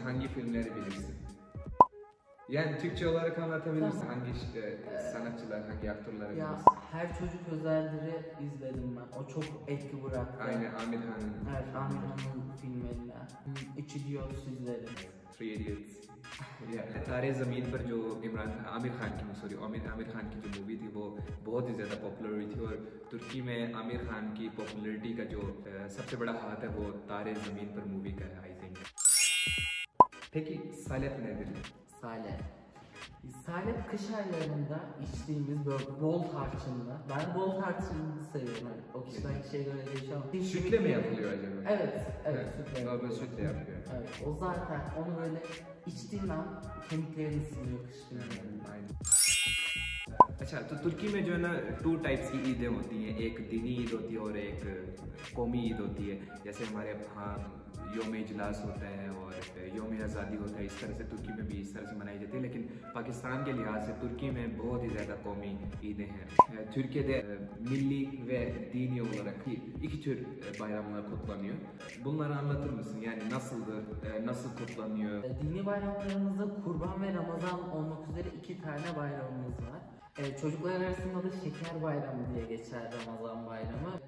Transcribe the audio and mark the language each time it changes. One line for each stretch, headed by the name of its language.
Turkish: Hangi filmleri bilirsin? Yani Türkçe olarak anlatabilirsin. Tamam. Hangi sanatçılar, hangi aktörleri Ya bilirsin? Her Çocuk Özeldir'i izledim ben. O çok etki bıraktı. Aynen, Amir Khan'ın. Evet, Amir Khan'ın filmlerinden. Üç Idiots izledim. Three Idiots.
Hindi: तारे ज़मीन पर जो आमिर खान की आमिर खान की जो movie थी वो बहुत ही ज़्यादा पॉपुलर हुई थी और तुर्की में आमिर खान की पॉपुलैरिटी का जो सबसे बड़ा हाथ है वो तारे ज़मीन पर मूवी का है,
English: I think.
Turkish: Peki salep nedir? Salep. Salep kış aylarında içtiğimiz böyle bol tarçınlı. Ben bol tarçınlı seviyorum. Hani o kişiden kişiye göre değişiyor ama. Sütle mi yapılıyor acaba? Evet, sütle Normal yapılıyor. sütle yapıyor. Evet, o zaten onu böyle içtiğin an kemiklerin ısınıyor kış günlerinde. Aynen.
Hindi: अच्छा, तो तुर्की में जो है ना 2 types की ईदें होती हैं, एक दीनी ईद होती है और एक कौमी ईद होती है। जैसे हमारे यहाँ योम इजलास होता है और योम आज़ादी होता है, इस तरह से तुर्की में भी इस तरह से मनाई जाती है। लेकिन पाकिस्तान के लिहाज से तुर्की में बहुत ही ज़्यादा कौमी ईदें हैं।
Turkish: Türkiye'de milli ve dini olarak iki tür bayramlar kutlanıyor. Bunları anlatır mısın? Yani nasıldır, nasıl kutlanıyor? Dini bayramlarımızda Kurban ve Ramazan olmak üzere 2 tane bayramımız var. Çocuklar arasında da Şeker Bayramı diye geçer Ramazan Bayramı.